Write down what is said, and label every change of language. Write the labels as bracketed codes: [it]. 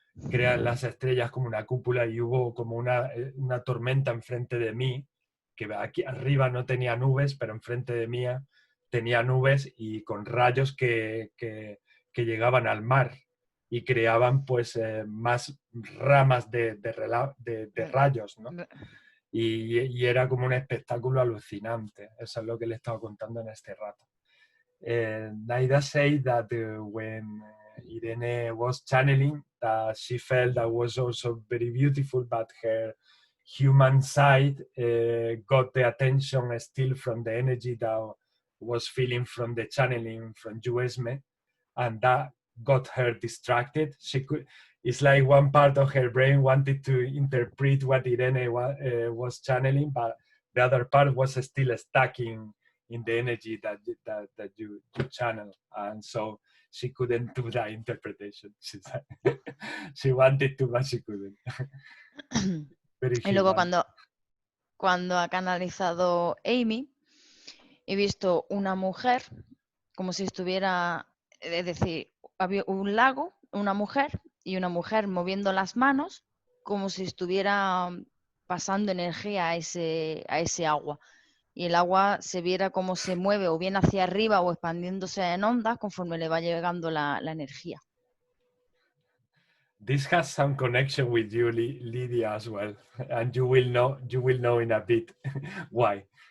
[es] crean las estrellas como una cúpula, y hubo como una tormenta enfrente de mí, que aquí arriba no tenía nubes, pero enfrente de mí tenía nubes y con rayos que llegaban al mar y creaban pues más ramas de rayos, ¿no? Y era como un espectáculo alucinante. Eso es lo que le he estado contando en este rato. [en] Naida said that when Irene was channeling, that she felt that was also very beautiful, but her human side got the attention still from the energy that was feeling from the channeling from Esme, and that got her distracted. It's like one part of her brain wanted to interpret what Irene was channeling, but the other part was still stuck in the energy that you channel, and so she couldn't do that interpretation. She wanted to, but she couldn't. [es] Y luego cuando ha canalizado Amy, he visto una mujer como si estuviera es decir, había un lago, una mujer y una mujer moviendo las manos como si estuviera pasando energía a ese agua. Y el agua se viera cómo se mueve o bien hacia arriba o expandiéndose en ondas conforme le va llegando la energía. [en] This has some connection with you, Lydia, as well, and you will know in a bit why.